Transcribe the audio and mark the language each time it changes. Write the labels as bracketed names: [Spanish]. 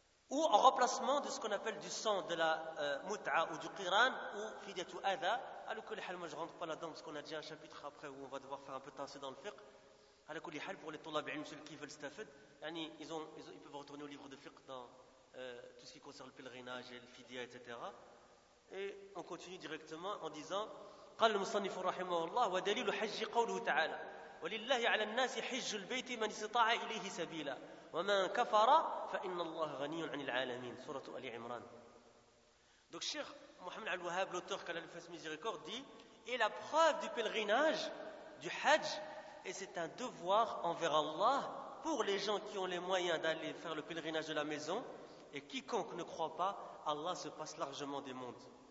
[French] Ou en remplacement de ce qu'on appelle du sang de la mut'a ou du qiran ou fidyat ou adha. Alors que les hal, moi je ne rentre pas là-dedans parce qu'on a déjà un chapitre après où on va devoir faire un peu tasser dans le fiqh. Alors que les hal, pour les tullab ilm, ceux qui veulent stafed, ils peuvent retourner au livre de fiqh dans tout ce qui concerne le pèlerinage et le fidyat, etc. Et on continue directement en disant [Arabic] قال المصنف رحمه الله ودليل حج قوله تعالى ولله على الناس حج البيت من استطاع إليه سبيلا ومن كفر فإن الله غني عن العالمين سورة آل عمران. [French] Donc Cheikh Mohamed Al-Wahhab, l'auteur qu'Allah lui fasse miséricorde, dit: et la preuve du pèlerinage, du hajj, et c'est un devoir envers Allah pour les gens qui ont les moyens d'aller faire le pèlerinage de la maison, et quiconque ne croit pas, Allah se passe largement des mondes.